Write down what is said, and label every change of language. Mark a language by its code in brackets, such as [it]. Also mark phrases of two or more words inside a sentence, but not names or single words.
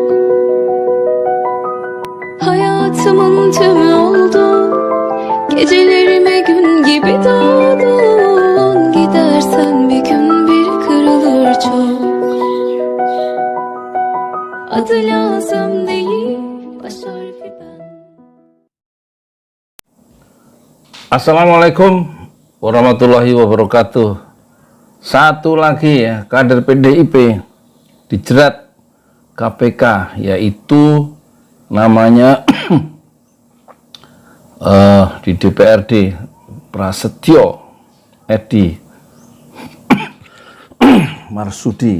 [tr] Hayatımın tümü oldu. Gecelerime gün gibi doldu. Gidersen bir gün bir kırılır çok. Adı lazım değil, baş harfi ben. [ar] السلام عليكم ورحمة الله وبركاته. [id] Satu lagi ya, kader PDIP dijerat KPK, yaitu namanya di DPRD Prasetyo Edi Marsudi.